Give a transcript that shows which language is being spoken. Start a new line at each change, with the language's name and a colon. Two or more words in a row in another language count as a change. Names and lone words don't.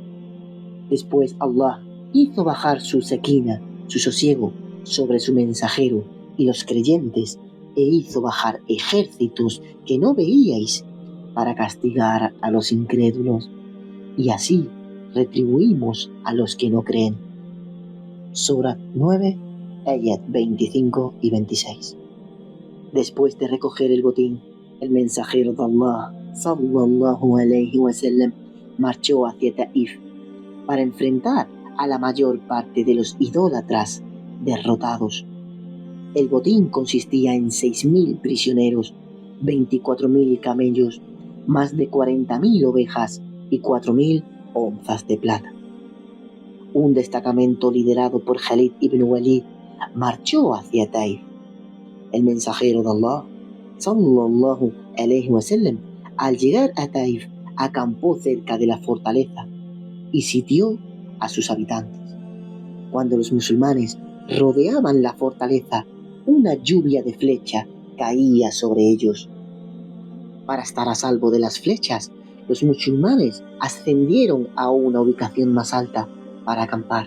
Spanish: Después Allah hizo bajar su sequina, su sosiego, sobre su mensajero y los creyentes, e hizo bajar ejércitos que no veíais para castigar a los incrédulos, y así retribuimos a los que no creen. Sura 9, ayat 25 y 26. Después de recoger el botín, el mensajero de Allah,
Arabic: صلى الله عليه وسلم,
Spanish: marchó hacia Taif para enfrentar a la mayor parte de los idólatras derrotados. El botín consistía en 6.000 prisioneros, 24.000 camellos, más de 40.000 ovejas y 4.000 onzas de plata. Un destacamento liderado por Khalid ibn Walid marchó hacia Taif. El mensajero de Allah,
Arabic: صلى الله عليه وسلم,
Spanish: al llegar a Taif, acampó cerca de la fortaleza y sitió a sus habitantes. Cuando los musulmanes rodeaban la fortaleza, una lluvia de flechas caía sobre ellos. Para estar a salvo de las flechas, los musulmanes ascendieron a una ubicación más alta para acampar.